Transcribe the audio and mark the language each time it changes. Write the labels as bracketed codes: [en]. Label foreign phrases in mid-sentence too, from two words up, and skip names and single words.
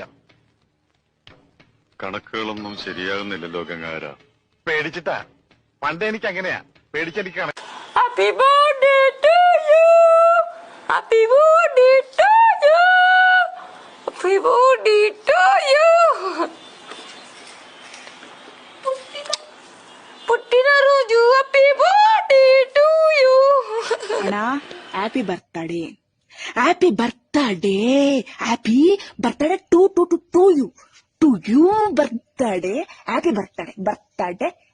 [ml] കണക്കുകളൊന്നും ശരിയാകുന്നില്ലല്ലോ ഗംഗാര. പേടിച്ചിട്ടാ. പണ്ട് എനിക്ക് അങ്ങനെയാ, പേടിച്ചെനിക്ക് കണക്ക്. [en] Happy birthday to you, happy birthday to you, happy birthday to you. పుట్టినరోజు happy birthday to you. అన్నా happy birthday, happy birthday, happy birthday to you, to you birthday, happy birthday, birthday